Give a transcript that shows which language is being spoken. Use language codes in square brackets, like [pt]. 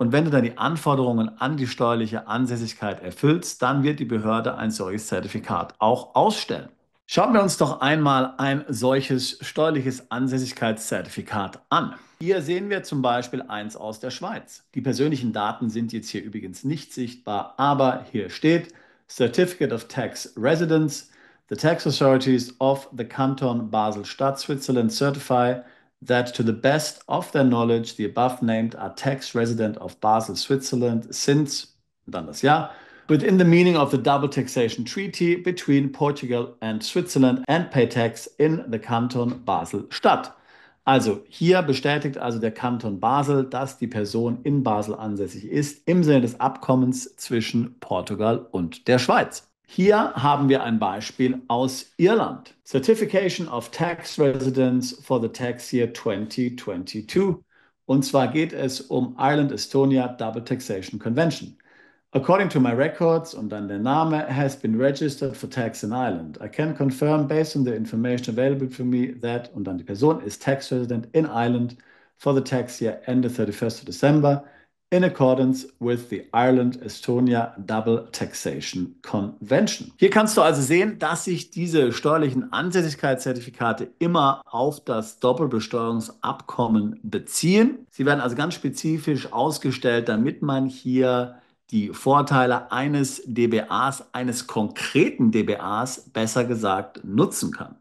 [de] Und wenn du dann die Anforderungen an die steuerliche Ansässigkeit erfüllst, dann wird die Behörde ein solches Zertifikat auch ausstellen. Schauen wir uns doch einmal ein solches steuerliches Ansässigkeitszertifikat an. Hier sehen wir zum Beispiel eins aus der Schweiz. Die persönlichen Daten sind jetzt hier übrigens nicht sichtbar, aber hier steht Certificate of Tax Residence. [en] The tax authorities of the Canton Basel-Stadt, Switzerland certify that to the best of their knowledge the above named are tax resident of Basel, Switzerland since, [de] dann das Jahr, [en] within the meaning of the double taxation treaty between Portugal and Switzerland and pay tax in the Canton Basel-Stadt. [de] Also hier bestätigt also der Kanton Basel, dass die Person in Basel ansässig ist, im Sinne des Abkommens zwischen Portugal und der Schweiz. Hier haben wir ein Beispiel aus Irland. [en] Certification of Tax Residence for the Tax Year 2022. [de] Und zwar geht es um Ireland Estonia Double Taxation Convention. [en] According to my records, [de] und dann der Name, [en] has been registered for tax in Ireland. I can confirm based on the information available to me that, [de] und dann die Person ist [en] tax resident in Ireland for the tax year ended 31st of December in accordance with the Ireland-Estonia Double Taxation Convention. [de] Hier kannst du also sehen, dass sich diese steuerlichen Ansässigkeitszertifikate immer auf das Doppelbesteuerungsabkommen beziehen. Sie werden also ganz spezifisch ausgestellt, damit man hier die Vorteile eines DBAs, eines konkreten DBAs, besser gesagt, nutzen kann.